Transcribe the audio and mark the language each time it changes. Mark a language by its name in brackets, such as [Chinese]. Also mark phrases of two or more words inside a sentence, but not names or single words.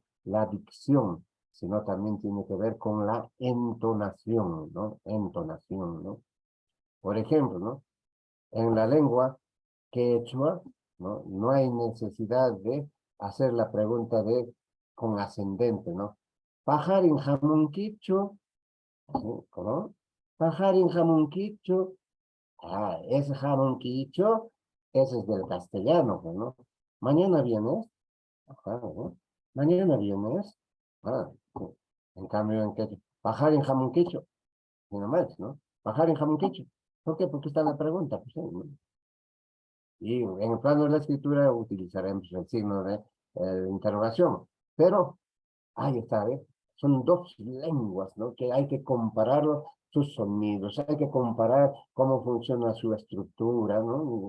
[Spanish] La dicción, sino también tiene que ver con la entonación, ¿no? Entonación, ¿no? Por ejemplo, ¿no? En la lengua quechua, ¿no? No hay necesidad de hacer la pregunta de con ascendente, ¿no? [Quechua] Pajarin jamunquicho, ¿no? Pajarin jamunquicho, [Spanish] ese jamunquicho, ese es del castellano, ¿no? Mañana vienes, ¿no? Mañana vienes, sí. En cambio en quechua, [Quechua] pajarin jamunquicho, [Spanish] ni más, ¿no? [Quechua] Pajarin jamunquicho. [Spanish] ¿Por qué? Porque está la pregunta, pues, ¿no? Y en el plano de la escritura utilizaremos el signo de interrogación. Pero, ahí está, ¿eh? Son dos lenguas, ¿no? Que hay que comparar sus sonidos, hay que comparar cómo funciona su estructura, ¿no?